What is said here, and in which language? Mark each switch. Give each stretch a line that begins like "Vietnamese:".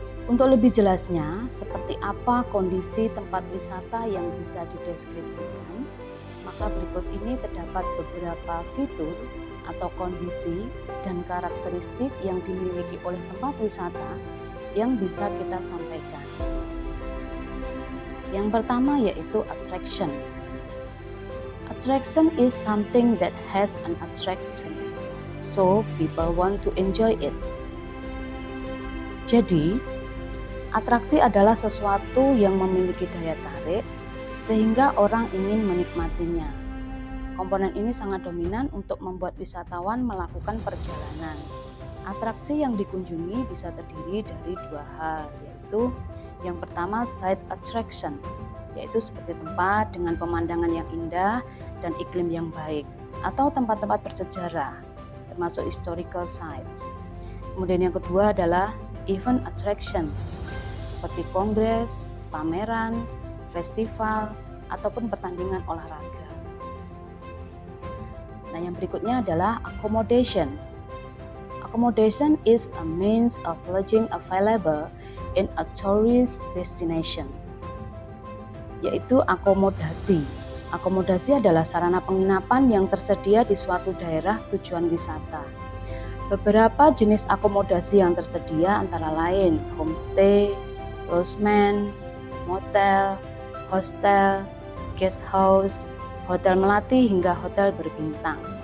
Indonesian: Untuk lebih jelasnya, seperti apa kondisi tempat wisata yang bisa dideskripsikan, maka berikut ini terdapat beberapa fitur atau kondisi dan karakteristik yang dimiliki oleh tempat wisata yang bisa kita sampaikan. Yang pertama yaitu attraction.
English: Attraction is something that has an attraction, so people want to enjoy it.
Indonesian: Jadi, atraksi adalah sesuatu yang memiliki daya tarik sehingga orang ingin menikmatinya. Komponen ini sangat dominan untuk membuat wisatawan melakukan perjalanan. Atraksi yang dikunjungi bisa terdiri dari dua hal, yaitu yang pertama site attraction, yaitu seperti tempat dengan pemandangan yang indah dan iklim yang baik, atau tempat-tempat bersejarah, termasuk historical sites. Kemudian yang kedua adalah event attraction, seperti kongres, pameran, festival, ataupun pertandingan olahraga. Nah, yang berikutnya adalah accommodation.
English: Accommodation is a means of lodging available in a tourist destination,
Indonesian: yaitu akomodasi. Akomodasi adalah sarana penginapan yang tersedia di suatu daerah tujuan wisata. Beberapa jenis akomodasi yang tersedia antara lain homestay, lodgement, motel, hostel, guest house, hotel melati hingga hotel berbintang.